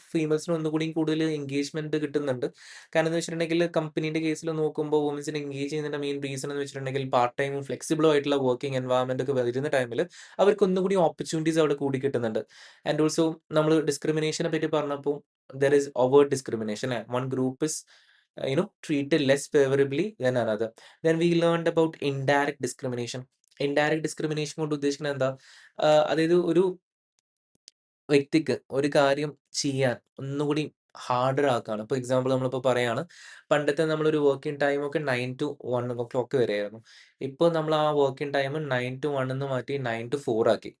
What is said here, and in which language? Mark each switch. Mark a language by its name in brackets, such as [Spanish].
[Malayalam] ഫീമെയിൽസിന് ഒന്നുകൂടി കൂടുതൽ എൻഗേജ്മെന്റ് കിട്ടുന്നുണ്ട്. കാരണം എന്ന് വെച്ചിട്ടുണ്ടെങ്കിൽ കമ്പനീന്റെ കേസിൽ നോക്കുമ്പോൾ വുമൻസിനെ എൻഗേജ് ചെയ്യുന്നതിന്റെ മെയിൻ റീസൺ എന്ന് വെച്ചിട്ടുണ്ടെങ്കിൽ പാർട്ട് ടൈമും ഫ്ലെക്സിബിളും ആയിട്ടുള്ള വർക്കിംഗ് എൻവയറമെന്റ് ഒക്കെ വരുന്ന ടൈമിൽ അവർക്ക് ഒന്നുകൂടി ഓപ്പർച്യൂണിറ്റീസ് അവിടെ കൂടി കിട്ടുന്നുണ്ട്. ആൻഡ് ഓൾസോ നമ്മൾ ഡിസ്ക്രിമിനേഷനെ പറ്റി പറഞ്ഞപ്പോൾ [English] there is overt discrimination. One group is treated less favorably than another. Then we learned about indirect discrimination. [Malayalam] Indirect discrimination കൊണ്ട് ഉദ്ദേശിക്കുന്നത് എന്താ? അതായത് ഒരു വ്യക്തിക്ക് ഒരു കാര്യം ചെയ്യാൻ ഒന്നുകൂടി ഹാർഡർ ആക്കാണ്. ഇപ്പൊ എക്സാമ്പിൾ നമ്മളിപ്പോ പറയാണ്, പണ്ടത്തെ നമ്മളൊരു വർക്കിംഗ് ടൈമൊക്കെ 9-1 വരെയായിരുന്നു. ഇപ്പൊ നമ്മൾ ആ വർക്കിംഗ് ടൈം 9-1 ന്ന് മാറ്റി 9-4 ആക്കി.